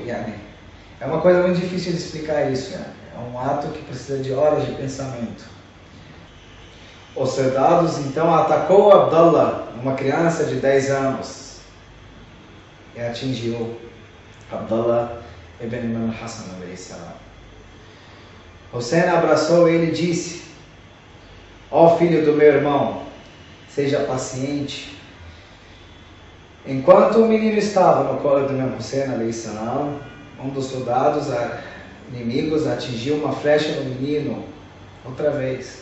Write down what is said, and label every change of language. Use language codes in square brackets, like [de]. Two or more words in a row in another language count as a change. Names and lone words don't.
[pt] É uma coisa muito difícil de explicar isso. É um ato que precisa de horas de pensamento. Os soldados então atacou Abdullah, uma criança de 10 anos, e atingiu Abdullah ibn Imam Hassan [ar] عليه السلام. [pt] Hussein abraçou ele e disse: ó filho do meu irmão, seja paciente. Enquanto o menino estava no colo do Imam Hussein [ar] عليه السلام, [pt] um dos soldados inimigos atingiu uma flecha no menino outra vez.